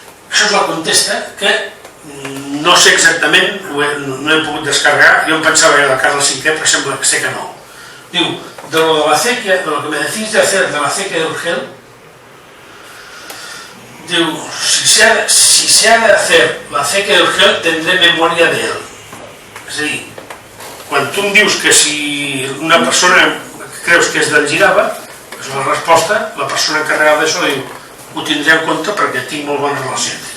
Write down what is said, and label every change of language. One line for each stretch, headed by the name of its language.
Catalan: Això és la contesta que no sé exactament, no he pogut descarregar, jo em pensava que era de Carles V, però sembla que sé que no.
Spanish: Diu, de lo de la acequia, de lo que me decís de hacer de la acequia de Urgel, diu, si se ha de hacer la acequia de Urgel, tendré memoria de él.
Catalan: És a dir, quan tu em dius que si una persona que creus que és d'en Girava, és la resposta, la persona encarregada d'això diu, ho tindré en compte perquè tinc molt bona relació.